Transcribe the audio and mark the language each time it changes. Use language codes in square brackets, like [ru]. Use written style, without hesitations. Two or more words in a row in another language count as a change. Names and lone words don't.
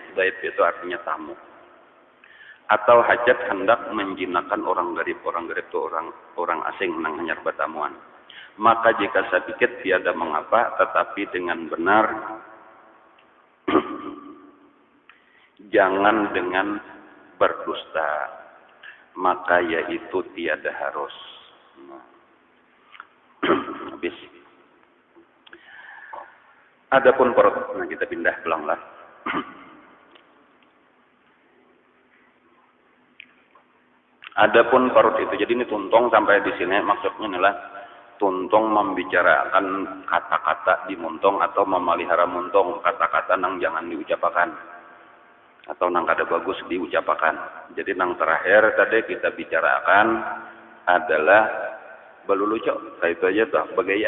[bjn] Baib itu artinya tamu. Atau hajat hendak menjinakkan orang garib itu orang asing nang hanyar bertamuan. [ms] Maka jika sedikit tiada mengapa, tetapi dengan benar jangan dengan berdusta, maka yaitu tiada harus. [bjn] Habis. Adapun perut, nah kita pindah pelanglah. Adapun perut itu, jadi ini tuntung sampai di sini maksudnya adalah tuntung membicarakan kata-kata di muntung atau memelihara muntung, kata-kata nang jangan diucapkan atau nang kada bagus diucapkan. Jadi nang terakhir tadi kita bicarakan adalah balulucok, itu aja tuh bagaya.